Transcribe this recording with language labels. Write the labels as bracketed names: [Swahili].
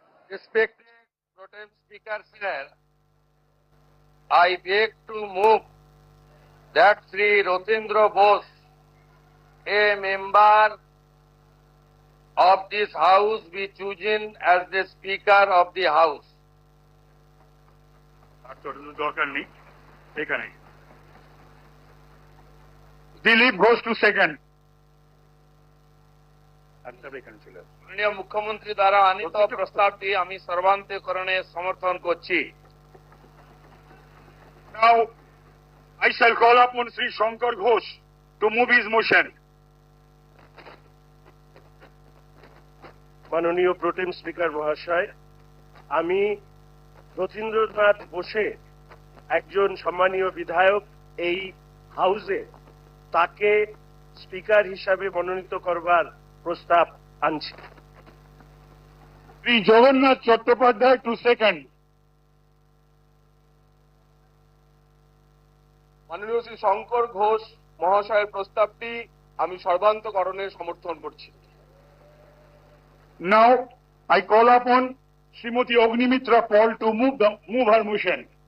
[English] respected Pro Tem Speaker, sir, I beg to move that Sri Rotindra Bose, a member of this House, be chosen as the Speaker of the House. [Bangla] আর তোর দরকার নেই এখানে Dilip Ghosh two second এখানে চলে আসবে। মাননীয় মুখ্যমন্ত্রী দ্বারা আনিত প্রস্তাবটি আমি সর্বান্তকরণে সমর্থন করছি। [English] Now, I shall call upon Sri Shankar Ghosh to move his motion. [Bangla] মাননীয় প্রোটেম স্পিকার মহাশয়, আমি রথীন্দ্রনাথ বোসে একজন সম্মানীয় বিধায়ক এই হাউসে তাকে স্পিকার হিসাবে মনোনীত করবার প্রস্তাব আনছি। [English] Sri Jagannath Chattopadhyay to second. [Bangla] মাননীয় শ্রী শঙ্কর ঘোষ মহাশয়ের প্রস্তাবটি আমি সর্বান্তকরণে সমর্থন করছি। [English] Now, I call upon Srimati Agnimitra Paul to move her motion.